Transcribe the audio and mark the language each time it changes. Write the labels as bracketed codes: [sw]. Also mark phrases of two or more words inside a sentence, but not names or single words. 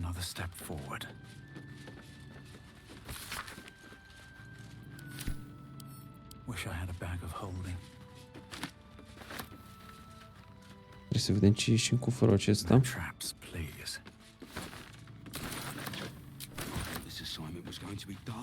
[en] step forward. Wish I had a bag of holding. [ro] Trebuie să vedem ce e și în cufărul acesta. [en] Traps, please. This assignment was going to be dull.